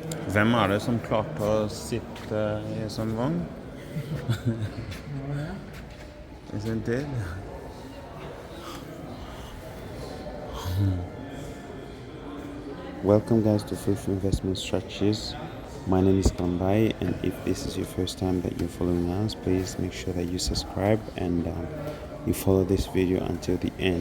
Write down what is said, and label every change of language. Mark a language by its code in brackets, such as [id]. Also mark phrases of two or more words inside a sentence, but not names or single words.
[no] Hvem det som klarte å sitte I sånn vogn? I sin tid? [en] Welcome guys to Fruitful Investment Strategies. My name is Kambai, and if this is your first time that you're following us, please make sure that you subscribe and you follow this video until the end.